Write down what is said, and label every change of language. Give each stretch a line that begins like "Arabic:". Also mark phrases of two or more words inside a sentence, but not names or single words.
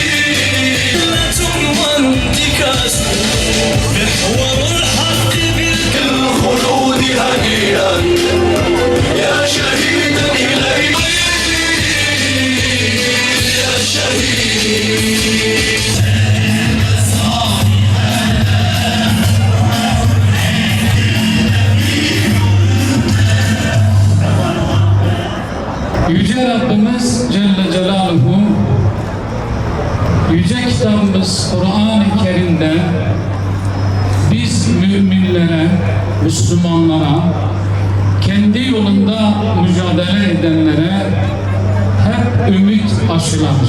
Arabic: وانتكاس محور الحق بالخلود هنيئا يا شهيدا إليك يا شهيد.
Turkish: Yüce Rabbimiz Celle Celaluhu Yüce kitabımız Kur'an-ı Kerim'de biz müminlere, Müslümanlara, kendi yolunda mücadele edenlere hep ümit aşılamış.